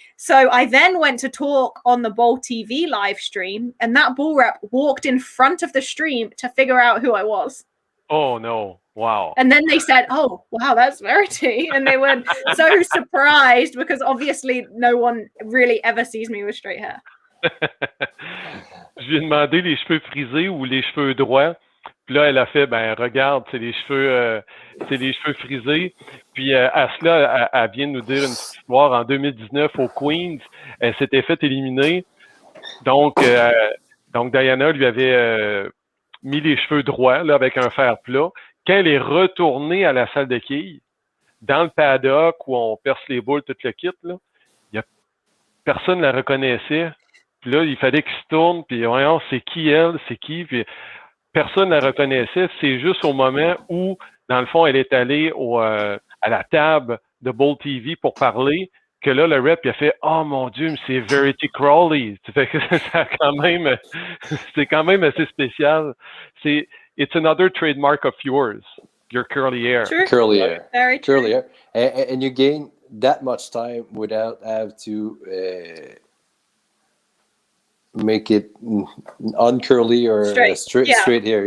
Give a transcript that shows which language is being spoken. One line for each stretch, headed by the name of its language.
English: So I then went to talk on the Bowl TV live stream, and that ball rep walked in front of the stream to figure out who I was. Oh no! Wow. And then they said, "Oh, wow, that's Verity," and they were so surprised because obviously no one really ever sees me with straight hair.
French: Je lui ai demandé les cheveux frisés ou les cheveux droits. Puis là, elle a fait, ben regarde, c'est les cheveux frisés. Puis à cela, elle vient de nous dire une petite histoire. En 2019, au Queens, elle s'était fait éliminer. Donc Diana lui avait mis les cheveux droits là, avec un fer plat. Quand elle est retournée à la salle de quilles, dans le paddock où on perce les boules, tout le kit, là, personne ne la reconnaissait. Puis là, il fallait qu'il se tourne, puis voyons, c'est qui elle, c'est qui, puis personne ne la reconnaissait. C'est juste au moment où, dans le fond, elle est allée à la table de Bowl TV pour parler, que là, le rep, il a fait « Oh mon Dieu, mais c'est Verity Crawley! » C'est quand même assez spécial.
English: It's another trademark of yours, your curly hair. True. Curly hair. Very true. Curly hair. And you gain that much time without have to make it uncurly or straight hair.